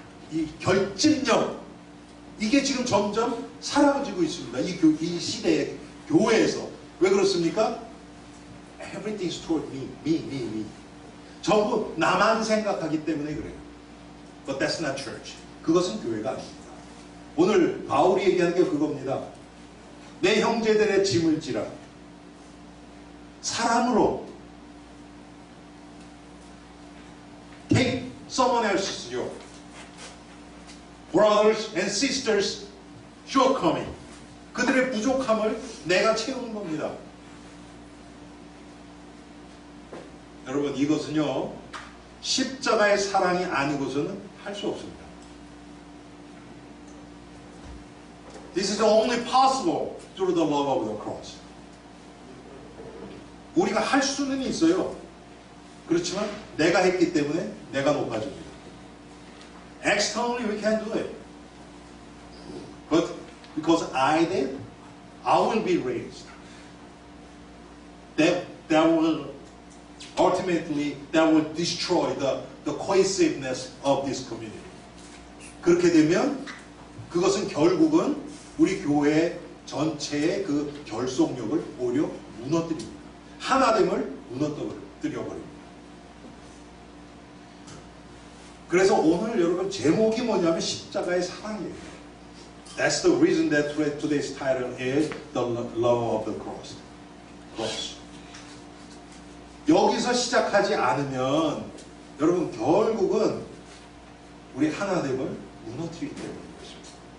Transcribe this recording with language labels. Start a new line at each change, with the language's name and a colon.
Korean: 이 결집력, 이게 지금 점점 사라지고 있습니다. 이 시대의 교회에서. 왜 그렇습니까?
English: Everything is toward me.
Korean: 전부 나만 생각하기 때문에 그래요.
English: But that's not church.
Korean: 그것은 교회가 아닙니다. 오늘 바울이 얘기하는 게 그겁니다. 내 형제들의 짐을 지라. 사람으로
English: take someone else's yoke. Brothers and sisters shortcoming.
Korean: 그들의 부족함을 내가 채우는 겁니다. 여러분, 이것은요, 십자가의 사랑이 아니고서는 할 수 없습니다.
English: This is only possible through the love of the cross.
Korean: 우리가 할 수는 있어요. 그렇지만 내가 했기 때문에 내가 높아집니다.
English: Externally we can do it. But because I did, I will be raised. That will ultimately destroy the cohesiveness of this community.
Korean: 그렇게 되면 그것은 결국은 우리 교회 전체의 그 결속력을 오히려 무너뜨립니다. 하나됨을 무너뜨려버립니다. 그래서 오늘 여러분 제목이 뭐냐면 십자가의 사랑이에요.
English: That's the reason that today's title is The Love of the Cross.
Korean: 여기서 시작하지 않으면 여러분 결국은 우리 하나님을 무너뜨리기 때문인 것입니다.